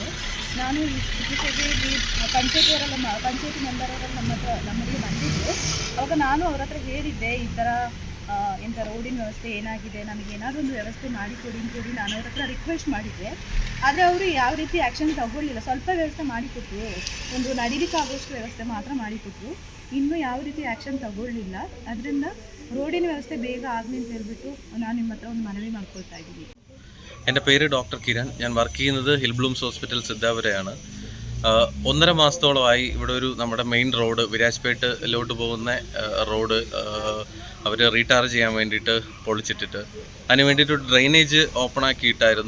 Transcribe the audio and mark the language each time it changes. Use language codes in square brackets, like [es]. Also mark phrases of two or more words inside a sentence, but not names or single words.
[kn] ನಾನು ಇತ್ತೀಚೆಗೆ ಇಲ್ಲಿ ಪಂಚಾಯತಿ ಮೆಂಬರವರೆಲ್ಲ ನಮ್ಮಲ್ಲಿ ಬಂದಿದ್ದು, ಅವಾಗ ನಾನು ಅವ್ರ ಹತ್ರ ಹೇಳಿದ್ದೆ ಈ ಥರ ಎಂಥ ರೋಡಿನ ವ್ಯವಸ್ಥೆ ಏನಾಗಿದೆ, ನಮಗೆ ಏನಾದರೂ ಒಂದು ವ್ಯವಸ್ಥೆ ಮಾಡಿಕೊಡಿ ಅಂತೇಳಿ ನಾನು ಅವ್ರ ಹತ್ರ ರಿಕ್ವೆಸ್ಟ್ ಮಾಡಿದ್ದೆ. ಆದರೆ ಅವರು ಯಾವ ರೀತಿ ಆ್ಯಕ್ಷನ್ ತಗೊಳ್ಳಿಲ್ಲ. ಸ್ವಲ್ಪ ವ್ಯವಸ್ಥೆ ಮಾಡಿಕೊಟ್ರು, ಒಂದು ನಡಿಲಿಕ್ಕಾಗೋಷ್ಟು ವ್ಯವಸ್ಥೆ ಮಾತ್ರ ಮಾಡಿಕೊಟ್ರು, ಇನ್ನೂ ಯಾವ ರೀತಿ ಆ್ಯಕ್ಷನ್ ತಗೊಳ್ಳಿಲ್ಲ. ಅದರಿಂದ ರೋಡಿನ ವ್ಯವಸ್ಥೆ ಬೇಗ ಆಗಲಿ ಅಂತ ಹೇಳ್ಬಿಟ್ಟು ನಾನು ನಿಮ್ಮ ಹತ್ರ ಒಂದು ಮನವಿ ಮಾಡ್ಕೊಳ್ತಾ ഇದ್ದೀನಿ. [ml] എൻ്റെ പേര് ഡോക്ടർ കിരൺ. ഞാൻ വർക്ക് ചെയ്യുന്നത് ഹിൽ ബ്ലൂംസ് ഹോസ്പിറ്റൽ സിദ്ധാപുരയാണ്. 1.5 മാസത്തോളമായി ഇവിടെ ഒരു നമ്മുടെ [en] main road [ml] വിരാജ്പേട്ടിലോട്ട് പോകുന്ന റോഡ് അവർ റീടാർ ചെയ്യാൻ വേണ്ടിയിട്ട് പൊളിച്ചിട്ടിട്ട് അതിന് വേണ്ടിയിട്ട് ഒരു [en] drainage open [ml] ആക്കിയിട്ടായിരുന്നു.